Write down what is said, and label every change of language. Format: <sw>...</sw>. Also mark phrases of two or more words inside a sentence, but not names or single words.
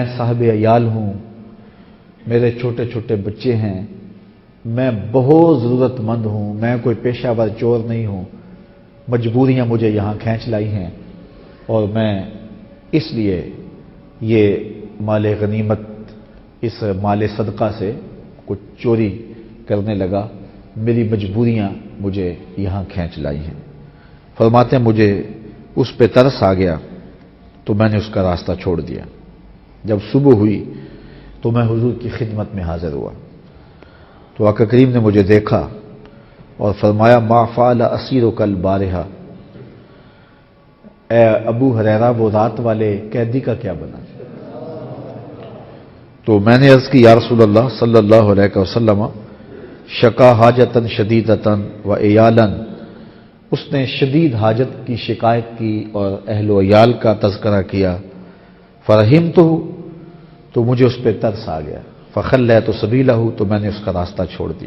<ur>صاحب عیال ہوں، میرے چھوٹے چھوٹے بچے ہیں، میں بہت ضرورت مند ہوں، میں کوئی پیشہ ور چور نہیں ہوں، مجبوریاں مجھے یہاں کھینچ لائی ہیں اور میں اس لیے یہ مال غنیمت، اس مال صدقہ سے کچھ چوری کرنے لگا، میری مجبوریاں مجھے یہاں کھینچ لائی ہیں۔ فرماتے ہیں مجھے اس پہ ترس آ گیا تو میں نے اس کا راستہ چھوڑ دیا۔ جب صبح ہوئی تو میں حضور کی خدمت میں حاضر ہوا تو آقا کریم نے مجھے دیکھا اور فرمایا</ur> <ar>ما فعل اسیرک البارحہ،</ar> <ur>اے ابو ہریرہ وہ رات والے قیدی کا کیا بنا؟ تو میں نے عرض کی</ur> <ar>یا رسول اللہ صلی اللہ علیہ وسلم شکا حاجتن شدیدتن و عیالن،</ar> <ur>اس نے شدید حاجت کی شکایت کی اور اہل و عیال کا تذکرہ کیا، فرحمتہ تو مجھے اس پہ ترس آ گیا،</ur> <ar>فخلیت سبیلہ</ar> <ur>تو میں نے اس کا راستہ چھوڑ دیا۔</ur>